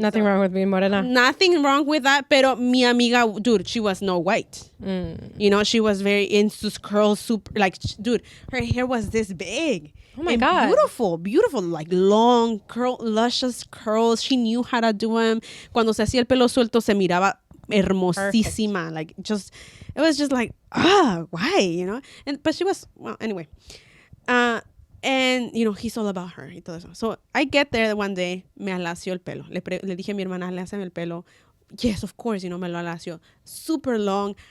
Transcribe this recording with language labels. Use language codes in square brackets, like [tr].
[en] Nothing wrong with being morena. Nothing wrong with that, [es] pero mi amiga, [en] dude, she was no white. You know, she was very into curls, super, like, dude, her hair was this big. Oh my God. Beautiful, like long, luscious curls. She knew how to do them. [es] Cuando se hacía el pelo suelto, se miraba hermosísima. [en] Like, just... It was just like, why, you know? But she was, well, anyway. And, you know, he's all about her [es] y todo eso. [en] So I get there one day, [es] me alació el pelo. Le dije a mi hermana, alásame el pelo. [en] Yes, of course, you know, [es] me lo alació. [en] Super long.